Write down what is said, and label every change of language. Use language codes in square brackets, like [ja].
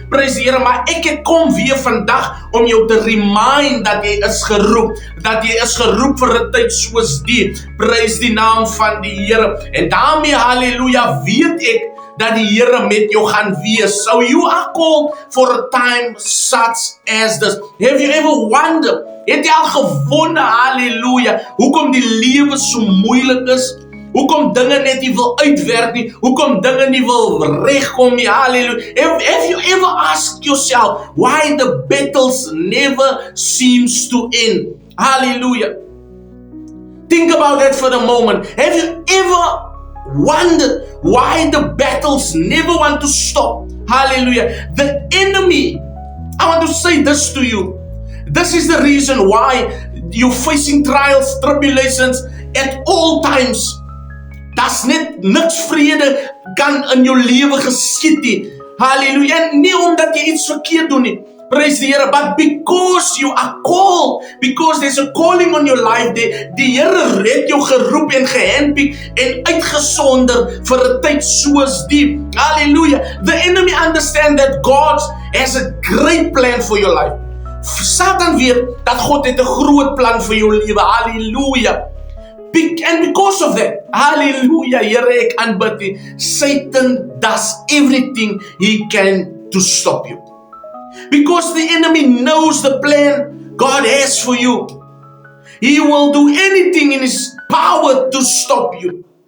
[af] Prys die Here, maar ek het kom weer vandag om jou te remind dat jy is geroep. Dat jy is geroep vir 'n tyd soos die. Prys die naam van die Here. En daarmee, halleluja, weet ek dat die Here met jou gaan wees. [en] So you are called for a time such as this. Have you ever wondered? [af] Het jy al gewonder, halleluja, hoekom die lewe so moeilik is? Hoekom dinge net nie wil uitwerk nie? Hoekom dinge nie wil regkom nie? Halleluja. [en] Have you ever asked yourself why the battles never seems to end? Hallelujah. Think about that for a moment. Have you ever wondered why the battles never want to stop? Hallelujah. The enemy, I want to say this to you. This is the reason why you're facing trials, tribulations at all times. [af] Daar's net niks vrede kan in jou lewe geskied nie. Halleluja. En nie omdat jy iets verkeerd doen nie. Praise die Here, [en] but because you are called, because there's a calling on your life, [af] die Here het jou geroep en gehandpick en uitgesonder vir 'n tyd soos die. Hallelujah. [en] The enemy understand that God has a great plan for your life. [af] Satan weet dat God het 'n groot plan vir jou lewe. Hallelujah. [en] And because of that, hallelujah, [af] Here ek aanbid U, [en] Satan does everything he can to stop you. Because the enemy knows the plan God has for you. He will do anything in his power to stop you.